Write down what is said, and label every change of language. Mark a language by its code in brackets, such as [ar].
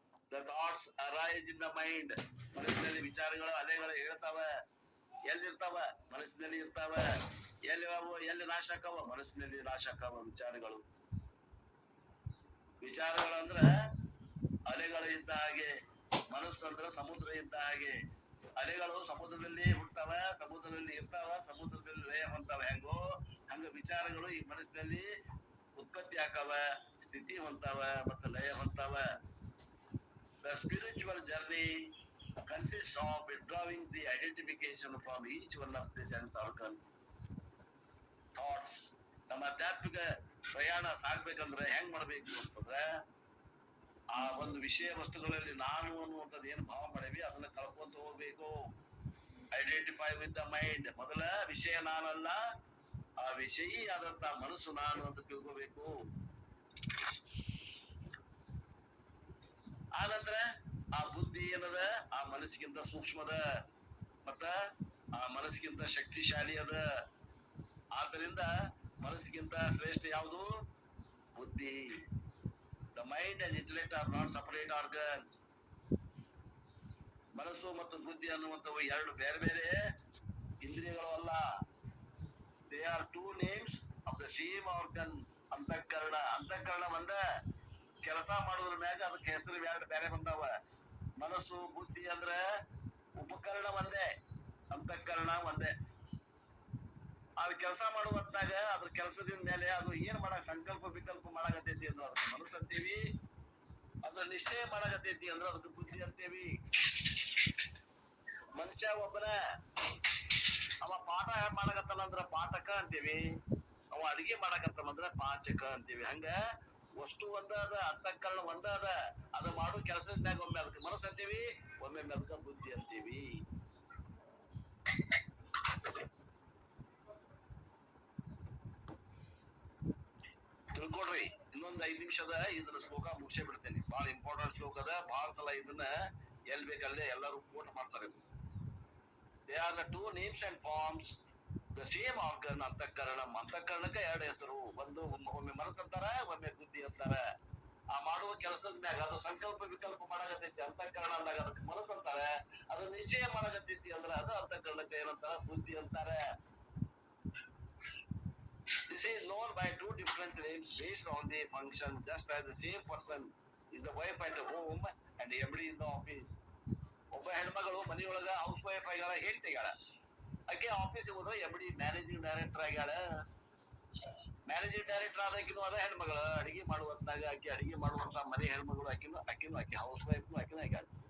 [en] The thoughts arise in the mind. [kn] ಮನಸ್ಸಿನಲ್ಲಿ ವಿಚಾರಗಳು ಅಲೆಗಳು ಹೇಳ್ತಾವ. ಎಲ್ಲಿರ್ತಾವ ಮನಸ್ಸಿನಲ್ಲಿ ಇರ್ತಾವ. ಎಲ್ಲಿ ನಾಶ ಆಕಾವ ಮನಸ್ಸಿನಲ್ಲಿ ನಾಶ ಆಕಾವ ವಿಚಾರಗಳು. ವಿಚಾರಗಳಂದ್ರ ಅಲೆಗಳು ಇದ್ದ ಹಾಗೆ, ಮನಸ್ಸು ಅಂದ್ರ ಸಮುದ್ರ ಇದ್ದ ಹಾಗೆ. ಅಲೆಗಳು ಸಮುದ್ರದಲ್ಲಿ ಹುಡ್ತಾವ, ಸಮುದ್ರದಲ್ಲಿ ಇರ್ತಾವ, ಸಮುದ್ರದಲ್ಲಿ ಲಯ ಹೊಂತಾವ. ಹೆಂಗೋ ಹಂಗ ವಿಚಾರಗಳು ಈ ಮನಸ್ಸಿನಲ್ಲಿ ಉತ್ಪತ್ತಿ ಆಕಾವ, ಸ್ಥಿತಿ ಹೊಂತಾವ ಮತ್ತು ಲಯ ಹೊಂತಾವ. [en] The spiritual journey consists of withdrawing the identification from each one of the sense organs. Thoughts. [kn] ನಮ್ಮ ಆಧ್ಯಾತ್ಮಿಕ ಪ್ರಯಾಣ ಸಾಗ್ಬೇಕಂದ್ರೆ ಹೆಂಗ್ ಮಾಡ್ಬೇಕು ಅಂತಂದ್ರೆ ಆ ಒಂದು ವಿಷಯ ವಸ್ತುಗಳಲ್ಲಿ ನಾನು ಅನ್ನುವಂಥದ್ದು ಏನು ಭಾವ ಮಾಡೇವಿ ಅದನ್ನ ಕಳ್ಕೊಂತ ಹೋಗ್ಬೇಕು. [en] Identify with the mind. [kn] ಮೊದಲ ವಿಷಯ ನಾನಲ್ಲ, ಆ ವಿಷಯಿ ಆದಂತ ಮನಸ್ಸು ನಾನು ಅಂತ ತಿಳ್ಕೋಬೇಕು. ಆನಂತರ ಆ ಬುದ್ಧಿ ಏನದ ಆ ಮನಸ್ಸಿಗಿಂತ ಸೂಕ್ಷ್ಮದ ಮತ್ತ ಆ ಮನಸ್ಸಿಗಿಂತ ಶಕ್ತಿಶಾಲಿ ಅದ. ಆದ್ದರಿಂದ ಮನಸ್ಸಿಗಿಂತ ಶ್ರೇಷ್ಠ ಯಾವುದು ಬುದ್ಧಿ. [en] The mind and intellect are not separate organs. [kn] ಮನಸ್ಸು ಮತ್ತು ಬುದ್ಧಿ ಅನ್ನುವಂಥವು ಎರಡು ಬೇರೆ ಬೇರೆ ಇಂದ್ರಿಯಗಳು ಅಲ್ಲ. [en] They are two names of the same organ. [kn] ಅಂತಃಕರಣ. ಅಂತಃಕರಣ ಒಂದ ಕೆಲಸ ಮಾಡುದ್ರ ಮ್ಯಾಗ ಅದಕ್ಕೆ ಹೆಸರು ಎರಡು ಬೇರೆ ಬಂದಾವ. ಮನಸ್ಸು ಬುದ್ಧಿ ಅಂದ್ರ ಉಪಕರಣ ಒಂದೇ, ಅಂತಃಕರಣ ಒಂದೇ. ಅದು ಕೆಲಸ ಮಾಡುವಂತಾಗ ಅದ್ರ ಕೆಲಸದಿಂದ ಮೇಲೆ ಅದು ಏನ್ ಮಾಡಕ್ ಸಂಕಲ್ಪ ವಿಕಲ್ಪ ಮಾಡಾಕತೈತಿ ಅಂದ್ರೆ ಅದಕ್ಕೆ ಮನಸ್ಸು ಅಂತೀವಿ. ಅದ್ರ ನಿಶ್ಚಯ ಮಾಡಾಕತೈತಿ ಅಂದ್ರೆ ಅದಕ್ಕೆ ಬುದ್ಧಿ ಅಂತೇವಿ. ಮನುಷ್ಯ ಒಬ್ಬನ ಅವ ಪಾಠ ಮಾಡಕತ್ತಾನ ಅಂದ್ರ ಪಾಠಕ ಅಂತೀವಿ, ಅವ ಅಡಿಗೆ ಮಾಡಕತ್ತಾನಂದ್ರ ಪಾಚಕ ಅಂತೀವಿ. ಹಂಗ ವಸ್ತು ಒಂದ ಅದ, ಅಂತಃಕರಣ ಒಂದ ಅದ. ಅದು ಮಾಡೋ ಕೆಲಸದ ಮ್ಯಾಗ ಒಮ್ಮೆ ಅದಕ್ಕೆ ಮನಸ್ಸು ಅಂತೀವಿ, ಒಮ್ಮೆ ಅದಕ್ಕೆ ಬುದ್ಧಿ ಅಂತೀವಿ. ತಿಳ್ಕೊಡ್ರಿ. ಇನ್ನೊಂದ್ 5 ನಿಮಿಷದ ಇದನ್ನ ಶ್ಲೋಕ ಮುಗಿಸೇ ಬಿಡ್ತೇನೆ. ಬಹಳ ಇಂಪಾರ್ಟೆಂಟ್ ಶ್ಲೋಕ ಅದ. ಬಹಳ ಸಲ ಇದನ್ನ ಎಲ್ ಬೇಕಲ್ಲೇ ಎಲ್ಲರೂ ಕೋಟ್ ಮಾಡ್ತಾರೆ. [en] They are the two names and forms the same organ. [kn] ಅಂತಃಕರಣ. ಅಂತಃಕರಣಕ್ಕೆ ಎರಡು ಹೆಸರು. ಒಂದು ಒಮ್ಮೆ ಮನಸ್ಸು ಅಂತಾರ, ಒಮ್ಮೆ ಬುದ್ಧಿ ಅಂತಾರ. ಆ ಮಾಡುವ ಕೆಲಸದ ಮ್ಯಾಗ ಅದು ಸಂಕಲ್ಪ ವಿಕಲ್ಪ ಮಾಡಾಕತೈತಿ ಅಂತಃಕರಣ ಅಂದಾಗ ಅದಕ್ಕೆ ಮನಸ್ಸು ಅಂತಾರೆ. ಅದು ನಿಶ್ಚಯ ಮಾಡಾಕತೈತಿ ಅಂದ್ರ ಅದು ಅಂತಃಕರಣಕ್ಕೆ ಏನಂತಾರ ಬುದ್ಧಿ ಅಂತಾರೆ. [en] This is known by two different names based on the function, just as the same person is the wife at home and MD in the office. [kn] ಒಬ್ಬ ಹೆಣ್ಮಗಳು ಮನೆಯೊಳಗ ಹೌಸ್ ವೈಫ್ ಆಗ್ಯಾಳ, ಹೇಳ್ತಿಗಾಳ. ಆಕೆ ಆಫೀಸಿಗೆ ಹೋದ್ರೆ MD managing director ಆಗ್ಯಾಳ. Managing director ಆದಾಕಿನೂ ಅದ ಹೆಣ್ಮಗಳ ಅಡಿಗೆ ಮಾಡುವಂತಾಗ ಆಕೆ ಅಡಿಗೆ ಮಾಡುವಂತ ಮನೆ ಹೆಣ್ಮಗಳು ಆಕಿನೂ ಆಕೆ ಹೌಸ್ ವೈಫ್ ಆಕಿನೂ ಆಗ್ಯಾಳ.